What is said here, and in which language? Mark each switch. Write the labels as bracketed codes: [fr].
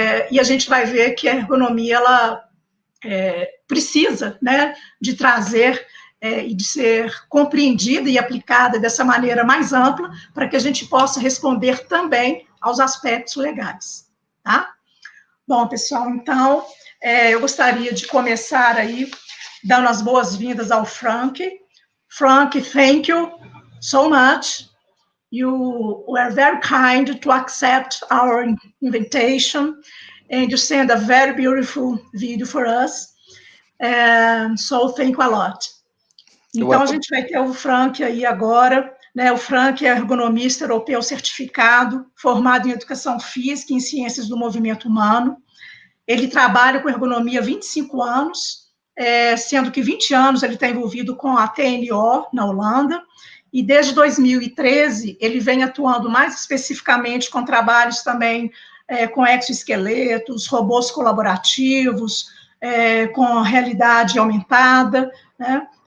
[pt] E a gente vai ver que a ergonomia, ela precisa, né, de trazer e de ser compreendida e aplicada dessa maneira mais ampla, para que a gente possa responder também aos aspectos legais, tá? Bom, pessoal, então, eu gostaria de começar aí, dando as boas-vindas ao Frank. [en] Frank, thank you so much. You were very kind to accept our invitation, and you sent a very beautiful video for us. So, thank you a lot. [pt] Então, a gente vai ter o Frank aí agora, né? O Frank é ergonomista europeu certificado, formado em educação física e em ciências do movimento humano. Ele trabalha com ergonomia há 25 anos, sendo que 20 anos ele está envolvido com a TNO, na Holanda, e desde 2013 ele vem atuando mais especificamente com trabalhos também com exoesqueletos, robôs colaborativos, com realidade aumentada, né?